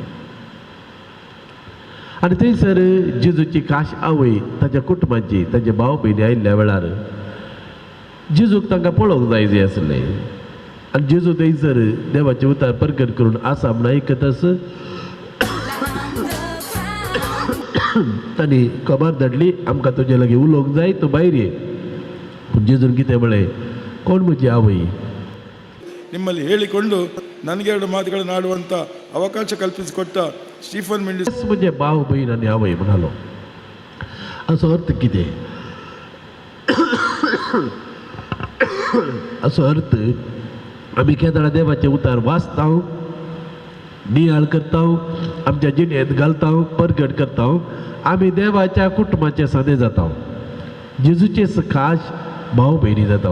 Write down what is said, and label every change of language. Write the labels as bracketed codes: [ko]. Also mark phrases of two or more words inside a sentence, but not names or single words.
[kok] आनी थंयसर जेजूची काश आवय ताच्या कुटुंबाची, ताचे भाव भयणी आयिल्ल्या वेळार जेजूक तांकां पळोवंक जाय आसलें. आनी जेजू थंयसर देवाचे उतार प्रकट करून आसा म्हूण आयकतच तांणी खबर धाडली, आमकां तुजे लागीं उलोवंक जाय, तूं भायर ये. पूण जेजून कितें म्हळें, कोण म्हजी आवय? [kn] ನಿಮ್ಮಲ್ಲಿ ಹೇಳಿಕೊಂಡು ನನಗೆ 2 ಮಾತುಗಳನ್ನು ಆಡುವಂಥ ಅವಕಾಶ ಕಲ್ಪಿಸಿಕೊಟ್ಟ ಸ್ಟೀಫನ್ ಮೆಂಡಿಸ್ [kok] म्हणजे भाव बहीण आनी आवय म्हणालो. असो अर्थ कितें? असो अर्थ आमी केन्ना देवाचे उतार वाचता, नियाळ करता, आमच्या जिणेंत घालता, प्रगट करता, आमी देवाच्या कुटुंबाचे सादे जाता, जेजूचे खास भाव भयणी जाता.